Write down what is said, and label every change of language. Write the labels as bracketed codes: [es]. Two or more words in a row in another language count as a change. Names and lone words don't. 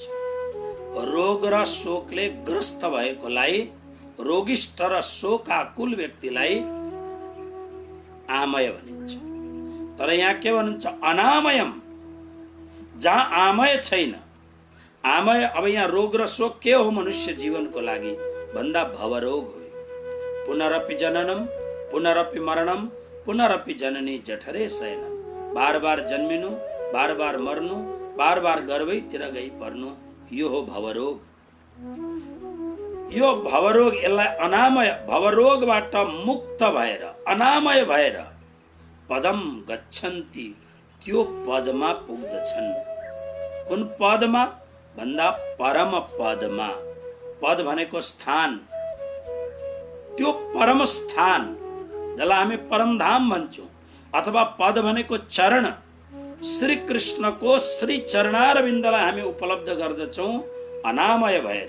[ne] रोग र शोकले ग्रस्त भएकोलाई, रोगिष्ठ र शोकाकुल व्यक्तिलाई आमय भनिन्छ। तर यहाँ के भन्नुहुन्छ अनामयम, जहाँ आमय छैन। आमय, अब यहाँ रोग र शोक के हो मनुष्य जीवनको लागि भन्दा भवरोग हो। [sa] पुनरपि जननम पुनरपि मरणम पुनरपि जननी जठरे शयनम। [ne] बार बार जन्मिनु, बार बार मर्नु, बार बार गर्भैतिर गई पर्नु, यो हो भवरोग। यो भवरोग, यसलाई अनामय, भवरोगबाट मुक्त भएर अनामय भएर [sa] पदम गच्छन्ति, [ne] त्यो पदमा पुग्दछन्। कुन पदमा भन्दा परम पदमा। पद भनेको स्थान, त्यो परम स्थान जसलाई हामी परमधाम भन्छौँ, अथवा पद भनेको चरण, श्री कृष्णको श्री चरणारविन्दलाई हामी उपलब्ध गर्दछौँ अनामय भएर।